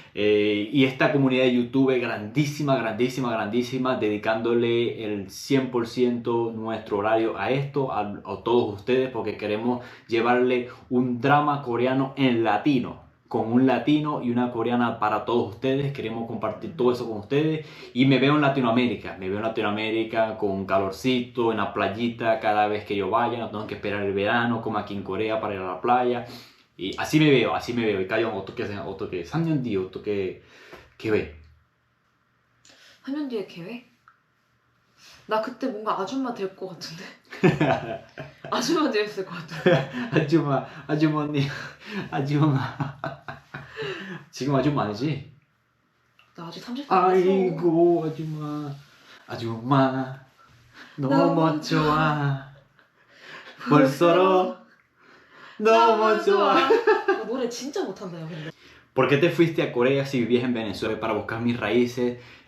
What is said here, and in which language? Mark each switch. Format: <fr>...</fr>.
<es>Y esta comunidad de YouTube grandísima, grandísima, grandísima, dedicándole el 100% nuestro horario a esto, a todos ustedes, porque queremos llevarle un drama coreano en latino, con un latino y una coreana para todos ustedes. Queremos compartir todo eso con ustedes y me veo en Latinoamérica con calorcito, en la playita cada vez que yo vaya, no tengo que esperar el verano como aquí en Corea para ir a la playa. Y así me veo.</es> <ko>Y Cayo, 어떻게 3년 뒤에 어떻게 계획? 3년 뒤에 계획? 나 그때 뭔가 아줌마 될 것 같은데. 아줌마 되었을 것 같은데. 아주머니. 지금 아줌마 아니지? 나 아직 30살 안 됐어. 아이고 아줌마 너무 좋아. 벌써로 너무 좋아. 나 노래 진짜 못한다 요 근데.</ko> <es>¿Por qué te fuiste a Corea si vivías en Venezuela? Para buscar mis raíces.</es>